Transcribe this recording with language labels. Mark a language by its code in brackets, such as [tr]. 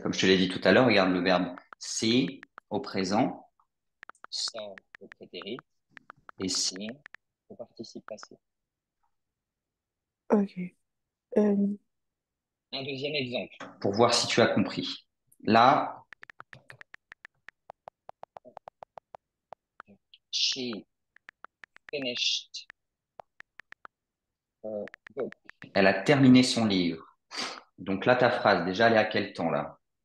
[fr] Comme je te l'ai dit tout à l'heure, regarde le verbe see au présent, saw au prétérit et seen au participe passé. Ok. Euh, Un deuxième exemple pour voir si tu as compris. [en] Là, she finished her book. [fr] Elle a terminé son livre. Donc là, ta phrase, déjà, elle est à quel temps là?